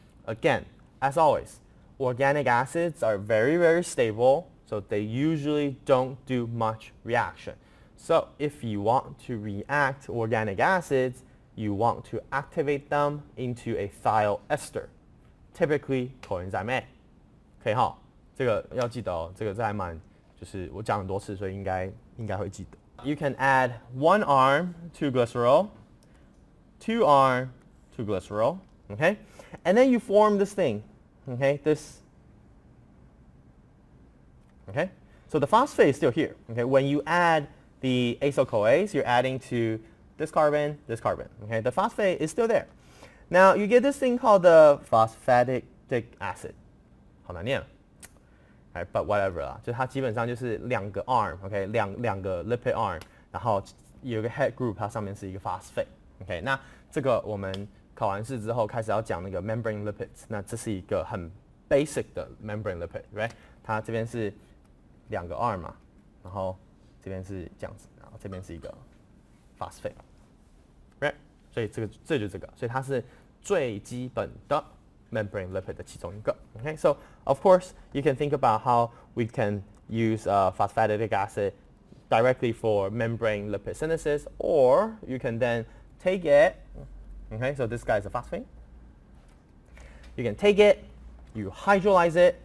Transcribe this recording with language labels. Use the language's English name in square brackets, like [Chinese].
[English] Again, as always, organic acids are very stable, so they usually don't do much reaction. So if you want to react organic acids, you want to activate them into a thiol ester, typically coenzyme A. [Chinese] 可以哈，这个要记得哦，这还蛮，就是我讲很多次，所以应该会记得。 [English] You can add 1 arm to glycerol, 2 arm to glycerol, okay? And then you form this thing, okay? Okay? So the phosphate is still here, okay? When you add the acyl-CoAs, you're adding to this carbon, okay? The phosphate is still there. Now you get this thing called the phosphatic acid. [Chinese] 好难念。 [English] Right, but whatever [Chinese] 啦，就它基本上就是2个 arm，OK， 两个 lipid arm， 然后有一个 head group， 它上面是一个 phosphate，OK， 那这个我们考完试之后开始要讲那个 membrane lipids， 那这是一个很 basic 的 membrane lipid，right？它这边是2个 arm 嘛，然后这边是这样子，然后这边是一个 phosphate，right？所以这就是这个，所以它是最基本的 membrane lipid 的其中一个。 [English] Okay, so of course you can think about how we can use phosphatic acid directly for membrane lipid synthesis, or you can then take it. Okay, so this guy is a phosphate. You can take it, you hydrolyze it.